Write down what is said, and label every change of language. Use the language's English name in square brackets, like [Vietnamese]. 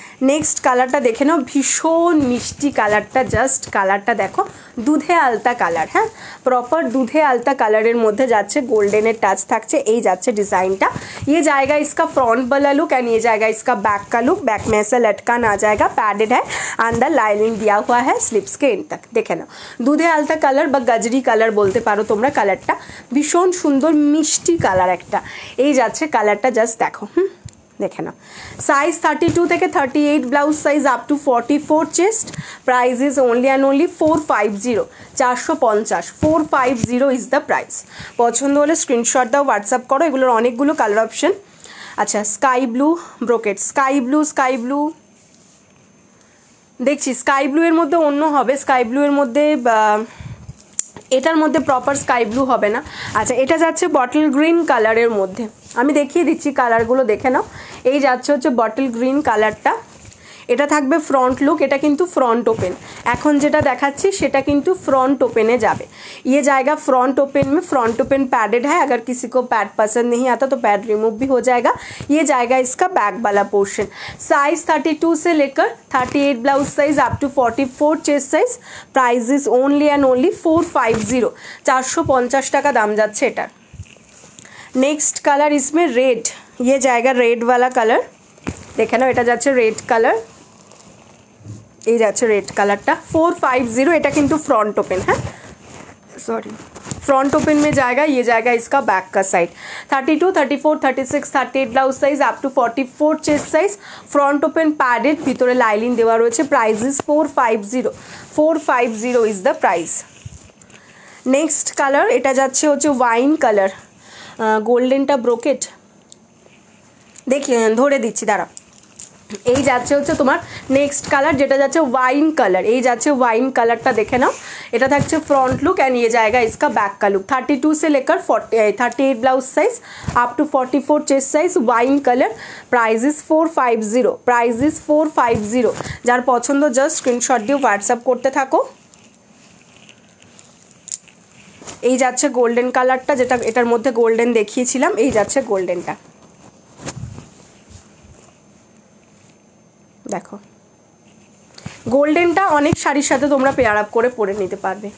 [Bangla] Next কালারটা দেখে নাও, ভীষণ মিষ্টি কালারটা, জাস্ট কালারটা দেখো, দুধে আলতা কালার, হ্যাঁ প্রপার দুধে আলতা কালারের মধ্যে যাচ্ছে, গোল্ডেনের টাচ থাকছে। এই যাচ্ছে ডিज़ाइनটা, [Hindi] ये जाएगा इसका फ्रंट वाला लुक एंड ये जाएगा इसका बैक का लुक। बैक में ऐसा लटकन आ जाएगा, पैडेड है, अंदर लाइनिंग दिया हुआ है स्लीव्स के एंड तक। [Bangla] দেখে নাও দুধে আলতা কালার বা গাজরি কালার বলতে পারো তোমরা, কালারটা ভীষণ সুন্দর মিষ্টি কালার একটা। এই যাচ্ছে কালারটা, জাস্ট দেখো, দেখে নাও। সাইজ 32 থেকে 38 blouse size up to 44 chest. [English] Price is only and only 450, 450, 450 is the price. [Bangla] পছন্দ হলে স্ক্রিনশট দাও, হোয়াটসঅ্যাপ করো। এগুলোর অনেকগুলো কালার অপশন। আচ্ছা sky blue brocade, sky blue দেখছি, স্কাই ব্লু এর মধ্যে অন্য হবে, স্কাই ব্লু এর মধ্যে এটার মধ্যে প্রপার স্কাই ব্লু হবে না। আচ্ছা এটা যাচ্ছে বটল গ্রিন কালারের মধ্যে, আমি দেখিয়ে দিচ্ছি কালারগুলো দেখে নাও। এই যাচ্ছে হচ্ছে বটল গ্রিন কালারটা, এটা থাকবে ফ্রন্ট লুক, এটা কিন্তু फ्रंट ओपन, এখন যেটা দেখাচ্ছি সেটা কিন্তু फ्रंट ओपन যাবে। [Hindi] ये जाएगा फ्रंट ओपन में, फ्रंट ओपन पैडेड है, अगर किसी को पैड पसंद नहीं आता तो पैड रिमूव भी हो जाएगा। ये जाएगा इसका बैक वाला पोर्शन। साइज 32 से लेकर 38 blouse size up to 44 chest size. [English] price is only and only 450, 450 [Bangla] টাকা দাম যাচ্ছে এটার। [Hindi] नेक्स्ट कलर इसमें रेड, ये जाएगा रेड वाला कलर, देखे ना [Bangla] এটা যাচ্ছে রেড কালার, এই যাচ্ছে রেড কালারটা [Hindi] 450। [Bangla] এটা কিন্তু [Hindi] फ्रंट ओपन है, सॉरी फ्रंट ओपन में जाएगा। ये जाएगा इसका बैक का side, 32, 34, 36, 38 blouse size up to 44 chest size. [English] front open padded, [Bangla] ভিতরে লাইনিং দেওয়া রয়েছে। [English] Price is 450, 450 is the price. [Bangla] Next colour এটা যাচ্ছে হচ্ছে ওয়াইন কালার, গোল্ডেনটা ব্রোকেট, দেখি ধরে দিচ্ছি দাঁড়া। এই যাচ্ছে হচ্ছে তোমার নেক্সট কালার, যেটা যাচ্ছে ওয়াইন কালার। এই যাচ্ছে ওয়াইন কালারটা দেখে নাও, এটা থাকছে फ्रंट लुक [Hindi] एंड ये जाएगा इसका बैक का लुक। [English] 32 [Hindi] से लेकर [English] 38 blouse size up to 44 chest size, wine colour. Price is 450, price is 450। [Bangla] যার পছন্দ জাস্ট স্ক্রিনশট দিয়ে হোয়াটসঅ্যাপ করতে থাকো। এই যাচ্ছে গোল্ডেন কালারটা, যেটা এটার মধ্যে গোল্ডেন দেখিয়েছিলাম। এই যাচ্ছে গোল্ডেনটা, দেখো গোল্ডেনটা অনেক শাড়ির সাথে তোমরা পেয়ার আপ করে পরে নিতে পারবে।